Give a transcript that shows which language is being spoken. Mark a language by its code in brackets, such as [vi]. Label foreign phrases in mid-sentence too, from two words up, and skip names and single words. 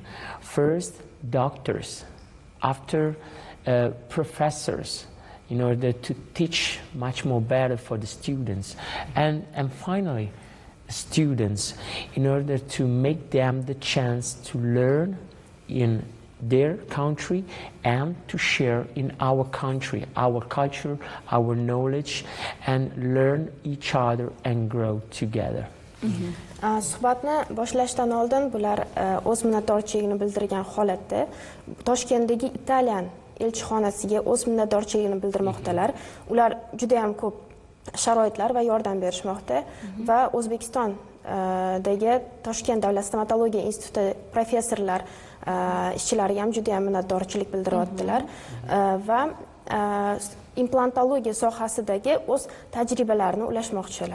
[en] First, doctors, after professors, in order to teach much more better for the students, and finally, students, in order to make them the chance to learn in their country and to share in our country, our culture, our knowledge, and learn each other and grow together. [uz] Suhbatni boshlashdan oldin bular o'z minnatdorchiligini bildirgan holatda Toshkentdagi Italiyan elchixonasiga o'z minnatdorchiligini bildirmoqdalar. Ular juda ham ko'p sharoitlar va yordam berishmoqda va O'zbekistondagi Toshkent davlat stomatologiya instituti professorlar, ishchilariga ham juda ham minnatdorchilik bildiryaptilar va implantologiya sohasidagi o'z tajribalarini ulashmoqchilar.